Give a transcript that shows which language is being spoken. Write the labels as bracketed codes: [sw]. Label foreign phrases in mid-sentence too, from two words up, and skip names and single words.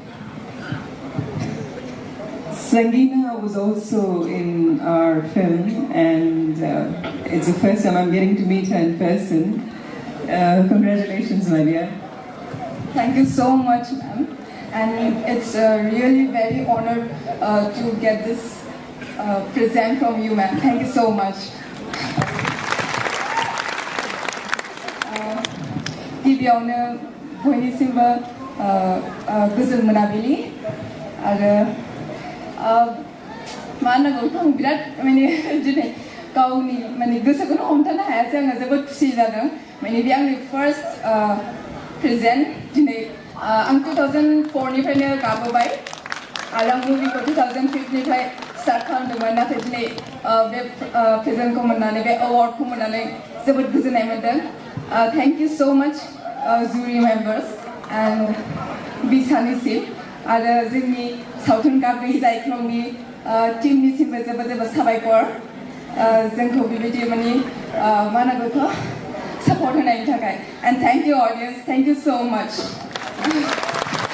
[en] Sangeena was also in our film, and it's the first time I'm getting to meet her in person. Congratulations, my dear. Thank you so much, ma'am. And it's really very honored to get this present from you, ma'am. Thank you so much. [brx] गिबियावनो बयनिसिमबो गोजोन मोनाबिलि आरो मा होननांगौ आं बिराद माने दिनै गावनि माने गोसोखौनो हमथानो हायासै आङो जोबोद खुसि जादों माने बे आंनि [en] first present [brx] दिनै आं 2004 निफ्रायनो गाबोबाय आरो आं मुभिखौ 2005 निफ्राय स्टार्ट खालामदोंमोन नाथाय दिनै बे प्रेजेन्टखौ मोननानै बे एवार्डखौ मोननानै जोबोद गोजोननाय मोनदों [en] thank you so much jury members and [brx] बिसानिसिम आरो जोंनि सावथुन गाब्रि जायख्लंनि टीमनिसिमबो जोबोद जोबोद साबायखर जोंखौ बेबायदि माने मा होनांगौ सापर्ट होनायनि थाखाय [en] and thank you audience thank you so much